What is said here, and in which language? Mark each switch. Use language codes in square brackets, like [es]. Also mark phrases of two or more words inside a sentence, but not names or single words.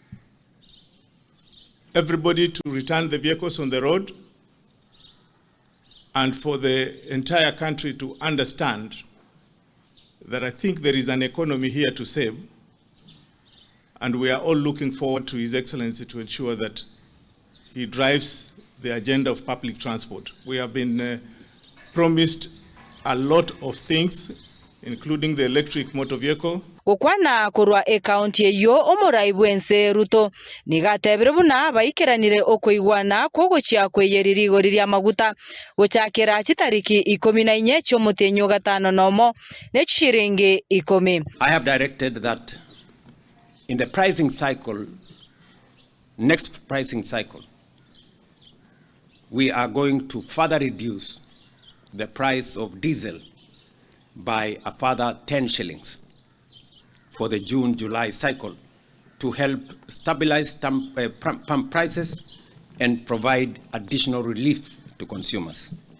[en] Everybody to return the vehicles on the road, and for the entire country to understand that I think there is an economy here to save, and we are all looking forward to His Excellency to ensure that he drives the agenda of public transport. We have been promised a lot of things, including the electric motor vehicle. [guz] Okwana kurwa e county eyo omurai bwense Ruto nigatebire buna baikeranire okoigwana kogochia kweyeriri ria maguta gochakera chitariki 14 chomutenyo gatano nomo ne chiringi 10. [en] I have directed that in the pricing cycle, next pricing cycle, we are going to further reduce the price of diesel by a further 10 shillings for the June-July cycle to help stabilize pump prices and provide additional relief to consumers.